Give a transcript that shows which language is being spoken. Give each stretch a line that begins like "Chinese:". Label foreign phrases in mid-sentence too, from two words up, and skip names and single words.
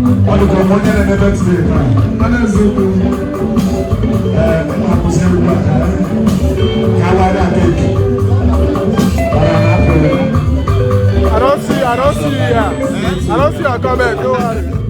Igbo: Ọ dịkwa mgbe onye na-emebe ntị dị ebe a. Ọ na-eziokwu. Ee, m na-akwụsị egwu a, ka a wara aka eke.
English: I don't see, I don't see you here. I don't see your comment. Don't worry.